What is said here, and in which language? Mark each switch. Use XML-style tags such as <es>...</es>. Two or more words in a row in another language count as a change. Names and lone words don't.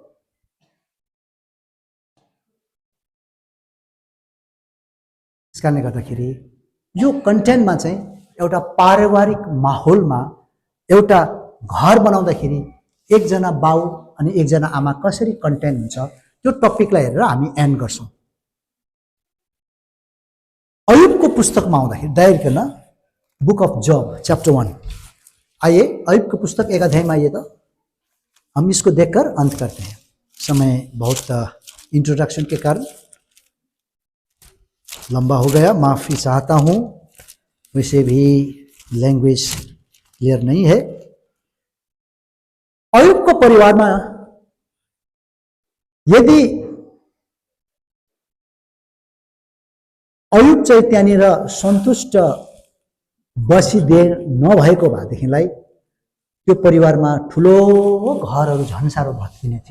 <ne>त्यसकारणले गर्दाखेरि यो कन्टेन्टमा चाहिँ एउटा पारिवारिक माहौलमा एउटा घर बनाउँदाखेरि एकजना बाउ अनि एकजना आमा कसरी कन्टेन्ट हुन्छ, त्यो टपिकलाई हेरेर हामी एन्ड गर्छौं. अयुबको पुस्तकमा आउँदाखेरि डाइरेक्ट न,</ne> <en>Book of Job chapter 1</en> <ne>आइए. अयुबको पुस्तक 1 अध्यायमा</ne> <hi>आइए तो हम इसको देखकर अंत करते हैं. समय बहुत इंट्रोडक्शन के कारण लंबा हो गया, माफी चाहता हूं. वैसे भी</hi> <en>language clear</en> <hi>नहीं है.</hi> <ne>अयुबको परिवारमा यदि अयुब चाहिँ त्यहाँनिर सन्तुष्ट बसिदिए नभएको भएदेखिलाई त्यो परिवारमा ठुलो घरहरू झन्सारो भत्किने थियो.</ne>